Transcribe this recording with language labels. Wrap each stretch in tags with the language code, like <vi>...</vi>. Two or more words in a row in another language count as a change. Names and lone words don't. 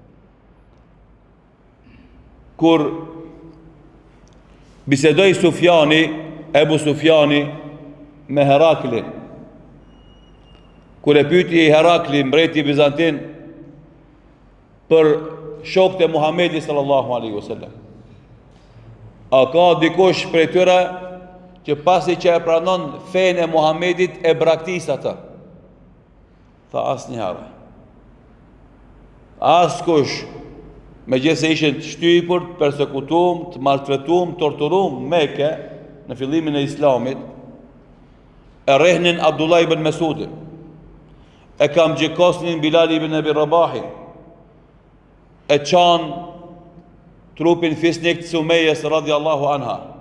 <sq>Kur bisedoi Sufjani, Ebu Sufjani me Heraklin, kur e pyeti Herakli, mbreti bizantin, për shokët e Muhamedit</sq> <ar>صلى الله عليه وسلم,</ar> <sq>a ka dikush prej tyre që pasi që e pranon fenë e Muhamedit e braktis atë? Tha asnjëherë. Askush, megjithëse ishin të shtypur, të persekutuar, të maltretuar, torturuar në Mekë në fillimin e Islamit, e rrehnin Abdullah ibn Mesudin, e kam gjikosnin Bilal ibn Abi Rabahin, e qanë trupin fisnik të Sumejës</sq> <ar>رضي الله عنها,</ar>